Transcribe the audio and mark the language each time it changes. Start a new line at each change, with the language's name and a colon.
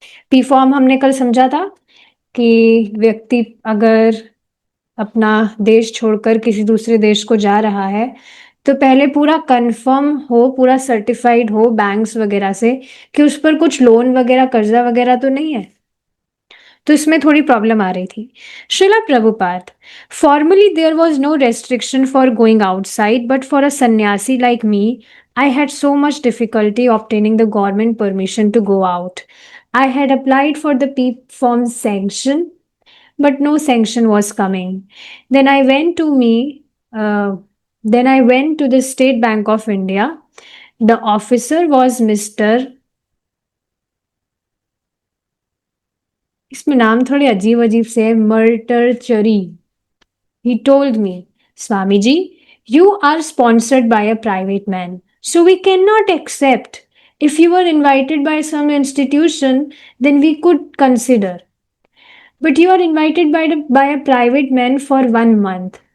Hindi: P form हमने कल समझा था कि व्यक्ति अगर अपना देश छोड़कर किसी दूसरे देश को जा रहा है तो पहले पूरा कंफर्म हो, पूरा सर्टिफाइड हो बैंक्स वगैरह से कि उस पर कुछ लोन वगैरह कर्जा वगैरह तो नहीं है। तो इसमें थोड़ी प्रॉब्लम आ रही थी।
English: Srila Prabhupada, formally there was no restriction for going outside, but for a sannyasi like me I had so much difficulty obtaining the government permission to go out. I had applied for the PEEP form sanction, but no sanction was coming. Then I went to me. Uh, then I went to the State Bank of India. The officer was Mr.
Hindi: इसमें नाम थोड़े अजीब अजीब से है, मर्टरचरी।
English: He told me, Swamiji, you are sponsored by a private man, so we cannot accept. If you were invited by some institution, then we could consider. But you are invited by a private man for 1 month.